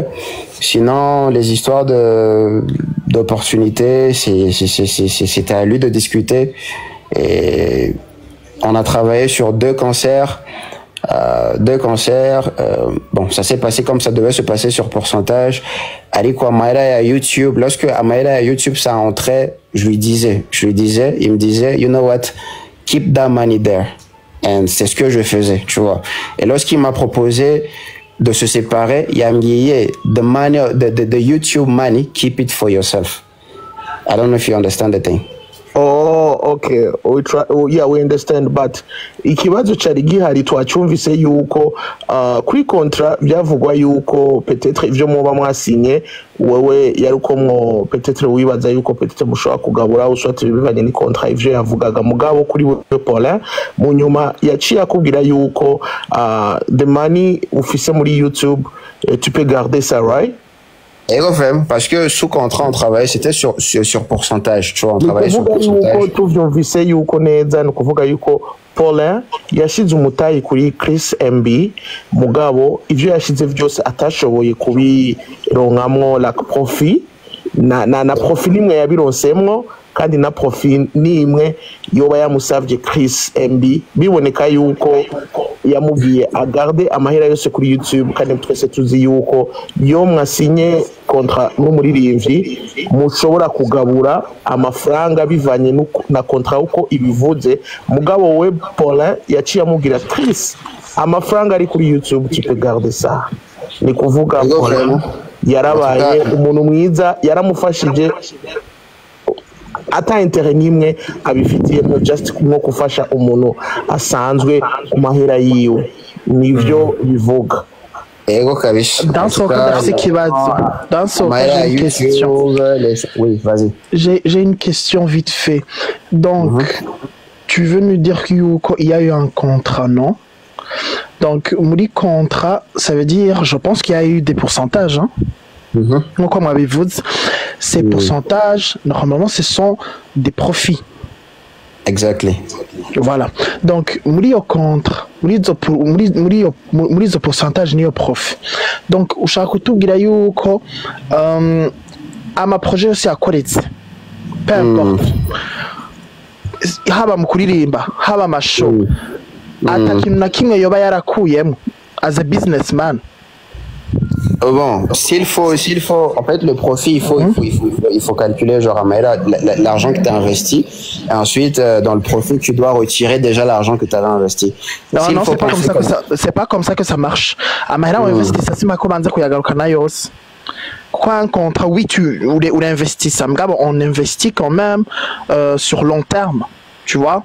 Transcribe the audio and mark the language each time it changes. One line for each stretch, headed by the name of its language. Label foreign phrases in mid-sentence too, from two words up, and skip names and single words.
French: Sinon, les histoires d'opportunités, c'était à lui de discuter. Et on a travaillé sur 2 concerts. Bon, ça s'est passé comme ça devait se passer sur pourcentage. Aliko Amaira à YouTube. Lorsque Amaira à YouTube ça entrait, il me disait,
English: you know what, keep that money there.
French: Et c'est ce que je faisais, tu vois. Et lorsqu'il m'a proposé de se séparer, il a dit,
English: the money, the YouTube money, keep it for yourself. I don't know if you understand the thing. Oh, okay. Yeah, we understand, but
Rundi: ikibazo cari gihari twacumvise yuko kuri contrat byavugwa yuko peut-être ivyo muba mwasinye wewe yarukomwo peut-être wibaza yuko peut-être mushobora kugabura uswate bivanye ni contrat ivyo yavugaga mugabo kuri wewe Paulin mu nyuma yaciye akubwira yuko
English: the money
Rundi: ufise muri YouTube
French: tu peux garder ça,
Rundi: right?
French: Et enfin, parce que sous contrat on travaillait, c'était sur pourcentage, tu vois, on travaillait sur pourcentage.
Rundi: Tuvyumvise yuko neza no kuvuga yuko Paulin yashize umutayi kuri Chris MB mugabo ivyo yashize vyose atashoboye kubironkamwo
French: la profit
Rundi: na profit nimwe yabironsemwo kandi na profit nimwe yoba yamusavye Chris MB biboneka yuko yamubwiye agarde amahera yose kuri YouTube kandi twese tuzi yuko yo mwasinye contrat n'umuririmbyi mushobora kugabura amafaranga bivanye na contrat uko ibivuze mugabo we Paulin yaciye amubwira Chris amafaranga ari kuri YouTube
French: tu peux garder ça.
Rundi: Ni kuvuga Paulin yarabaye umuntu mwiza yaramufashije ata intérêt nimwe abifitiyemo just nko gufasha umuntu asanzwe ku mahera yiwe nivyo bivuga. Ego kabisha.
French: Dans son cas, c'est qui va j'ai une question. Oui, vas-y. J'ai une question vite fait. Donc, tu veux nous dire qu'il y a eu un contrat, non? Donc, on dit contrat, ça veut dire, je pense qu'il y a eu des pourcentages, hein? Donc, comme avez-vous dit, ces pourcentages, normalement, ce sont des profits. Exactly. Voilà. Donc, muri au contre, muri au pourcentage ni au profit. Donc,
Rundi: ushaka kutubwira yuko ama projet yose yakoretse.
French: Peu importe.
Rundi: Haba mu kuririmba, haba amashow. Ata kintu na kimwe yoba yarakuyemo
English: as a businessman.
French: Bon, s'il faut, en fait, le profit, il faut calculer, genre, l'argent que tu as investi, et ensuite, dans le profit, tu dois retirer déjà l'argent que tu avais investi. Non, c'est pas comme ça que ça marche. Amahera, on investit ça, c'est ma commande, quoi un contrat, oui, ou l'investissement, on investit quand même sur long terme, tu vois.